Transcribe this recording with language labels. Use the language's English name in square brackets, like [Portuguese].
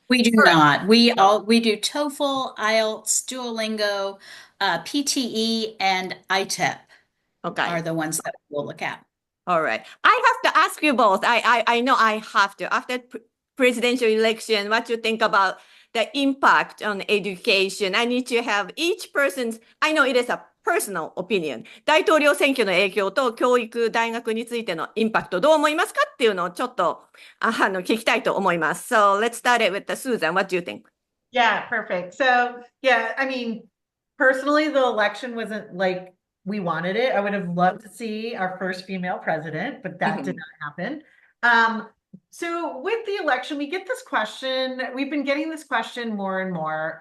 [English] We do not. We do TOEFL, IELTS, Duolingo, PTE, and ITEP Okay. are the ones that we'll look at. All right. I have to ask you both. I know I have to. After presidential election, what you think about the impact on education? I need to have each person's, I know it is a personal opinion. [Japanese] 大統領選挙の影響と教育、大学についてのインパクトどう思いますかっていうのをちょっと聞きたいと思います。 [English] So let's start it with Susan. What do you think? Yeah, perfect. So, yeah, I mean, personally, the election wasn't like we wanted it. I would have loved to see our first female president, but that did not happen. So with the election, we get this question. We've been getting this question more and more.